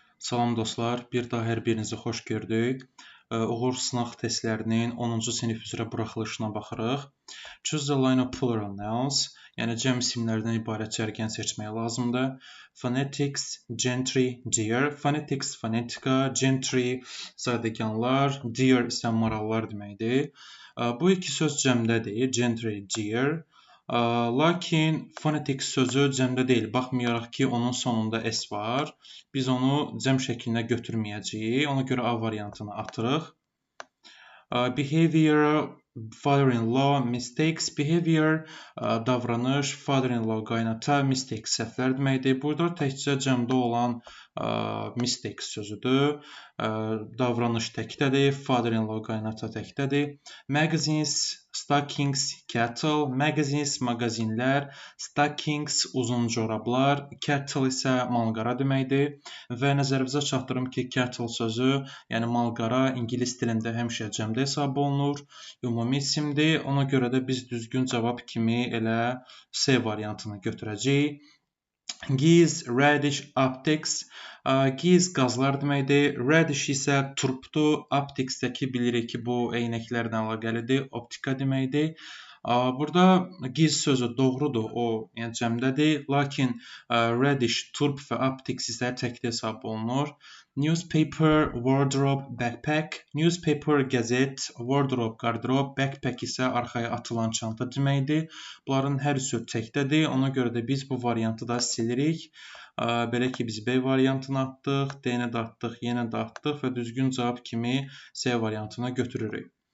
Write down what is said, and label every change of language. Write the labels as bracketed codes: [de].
[az] Salam dostlar, bir daha hər birinizi xoş gördük. Uğur sınaq testlərinin 10-cu sinif üzrə buraxılışına baxırıq. [en] Choose the line of plural nouns, [az] yəni cəm isimlərdən ibarət cərgən seçmək lazımdır. Phonetics, gentry, deer. Phonetics, fonetika, gentry, zadəganlar, deer isə marallar deməkdir. Bu iki söz cəmdədir, gentry, deer. Lakin phonetic sözü cəmdə deyil. Baxmayaraq ki, onun sonunda s var. Biz onu cəm şəklində götürməyəcəyik. Ona görə A variantını atırıq. [en] Behavior, father-in-law, mistakes. [az] Behavior, davranış, father-in-law, qaynata, mistakes, səhvlər deməkdir. Burada təkcə cəmdə olan mistakes sözüdür. Davranış təkdədir, father-in-law, qaynata təkdədir. [en] Magazines, stockings, cattle. [az] Magazines, mağazinlər, stockings, uzun corablar, cattle isə malqara deməkdir. Və nəzərinizə çatdırım ki, cattle sözü, yəni malqara ingilis dilində həmişə cəmdə hesab olunur, ümumi isimdir. Ona görə də biz düzgün cavab kimi elə C variantını götürəcəyik. [en] Geese, radish, optics. Geese [az] qazlar deməkdir. Radish isə turpdur. Opticsdəki bilirik ki, bu eynəklərlə əlaqəlidir. Optika deməkdir. Burada geese sözü doğrudur, o yəni cəmdədir. Lakin radish, turp və optics isə təkdə hesab olunur. [en] Newspaper, wardrobe, backpack. [az] Newspaper, qəzet, wardrobe, qardırob, backpack isə arxaya atılan çanta deməkdir. Bunların hər üçü təkdədir. Ona görə də biz bu variantı da silirik. Belə ki, biz B variantını atdıq, D-ni də atdıq, yenə də atdıq və düzgün cavab kimi C variantını götürürük.